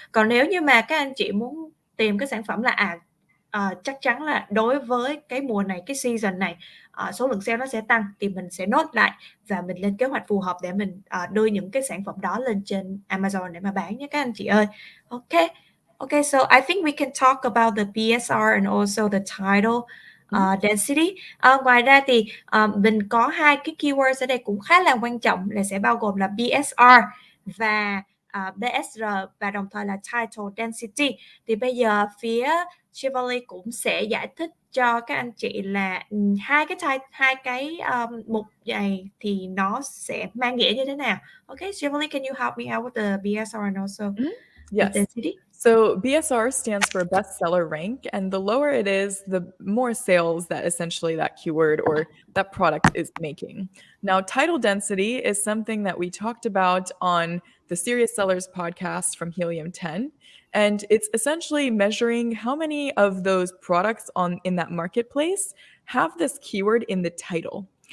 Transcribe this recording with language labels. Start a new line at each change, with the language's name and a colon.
Vietnamese: Còn nếu như mà các anh chị muốn tìm cái sản phẩm là chắc chắn là đối với cái mùa này, cái season này, số lượng sale nó sẽ tăng, thì mình sẽ note lại và mình lên kế hoạch phù hợp để mình đưa những cái sản phẩm đó lên trên Amazon để mà bán nhé các anh chị ơi.
English: Okay, so I think we can talk about the BSR and also the title density.
Vietnamese: Ngoài ra thì mình có hai cái keywords ở đây cũng khá là quan trọng, là sẽ bao gồm là BSR và BSR và đồng thời là title density. Thì bây giờ phía Shelvali cũng sẽ giải thích cho các anh chị là hai cái mục này thì nó sẽ mang nghĩa như thế nào.
English: Okay, Shelvali, can you help me out with the BSR and also Yes. the density? So BSR stands for bestseller rank, and the lower it is, the more sales that essentially that keyword or that product is making. Now, title density is something that we talked about on the Serious Sellers podcast from HELIUM10, and it's essentially measuring how many of those products in that marketplace have this keyword in the title.